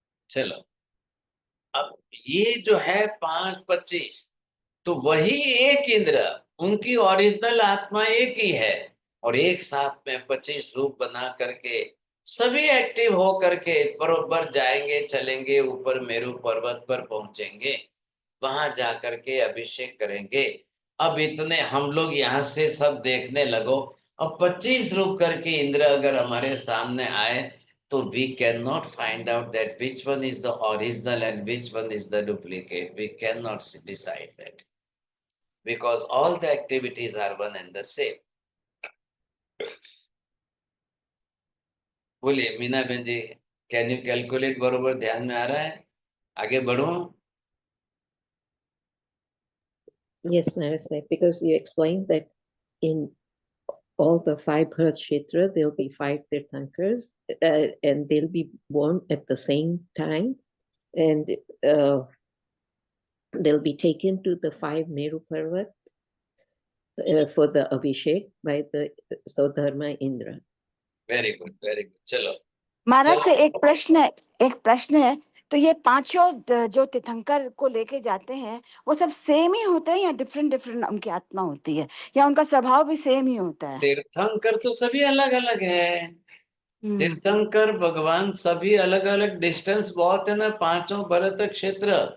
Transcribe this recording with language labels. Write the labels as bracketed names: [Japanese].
[Hindi] चलो, अब ये जो है 5, 25, तो वही एक इंद्र, उनकी ओरिजिनल आत्मा एक ही है, और एक साथ में 25 रूप बना करके सभी एक्टिव हो करके बरोबर जाएंगे, चलेंगे, ऊपर मेरू पर्वत पर पहुंचेंगे, वहां जा करके अभिषेक करेंगे। अब इतने हम लोग यहाँ से सब देखने लगो, अब 25 रूप करके इंद्र अगर हमारे सामने आए, तो [English] we cannot find out that which one is the original and which one is the duplicate. We cannot decide that, because all the activities are one and the same. [Hindi] बोलिए मीना बहन जी, [English] Can you calculate? [Hindi] बरोबर ध्यान में आ रहा है? आगे बढ़ूं? [English] Yes, Maharaj, because you explained that in all the 5 Bharat Kshetra, there'll be 5 Tirthankars, and they'll be born at the same time, and they'll be taken to the 5 Meru Parvat for the Abhishek by the Saudharma Indra. Very good, very good. चलो [Hindi] महाराज से चलो, एक प्रश्न है। तो ये पांचों जो तीर्थंकर को लेके जाते हैं वो सब सेम ही होते हैं या डिफरेंट डिफरेंट उनकी आत्मा होती है, या उनका स्वभाव भी सेम ही होता है? तीर्थंकर तो सभी अलग अलग है। तीर्थंकर भगवान सभी अलग अलग, डिस्टेंस बहुत है ना, पांचों भरत क्षेत्र।